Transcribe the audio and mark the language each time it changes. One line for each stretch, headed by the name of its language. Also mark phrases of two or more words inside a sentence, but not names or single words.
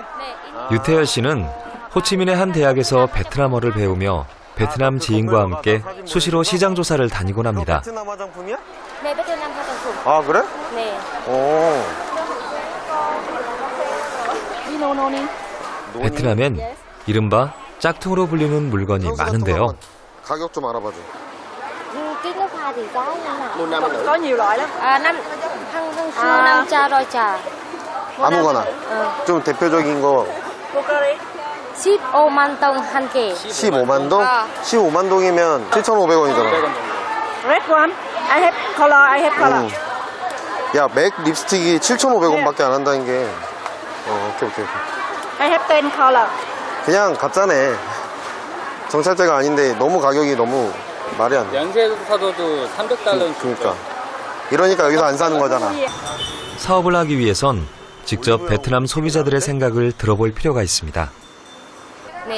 Korean: 유태열 씨는 호치민의 한 대학에서 베트남어를 배우며 베트남 지인과 함께 수시로 시장 조사를 다니곤 합니다. 베트남 화장품이야? 네, 베트남 화장품. 아, 그래? 네. 오. 베트남엔 이른바 짝퉁으로 불리는 물건이 많은데요. 가격 좀 알아봐줘.
Vietnamese: Cái nước hoa thì có như nào? Một nam một nữ. Có nhiều loại lắm. Hăng xưa 5 rồi trà.
Korean: 아무거나. 좀 대표적인 거 15만 동 한 개. 15만 동? 15만 동이면 7,500원이잖아.
English: Red one. I have color. I have color.
Korean: 야, 맥 립스틱이 7,500원밖에 안 한다는 게. 오케이.
English: I have 10 color.
Korean: 그냥 가짜네. 정찰제가 아닌데 너무 가격이 너무 말이 안 돼. 연세에서 사도 300달러는 그러니까. 이러니까 여기서 안 사는 거잖아. 사업을 하기 위해선 직접 베트남 소비자들의 생각을 들어볼 필요가 있습니다. 네.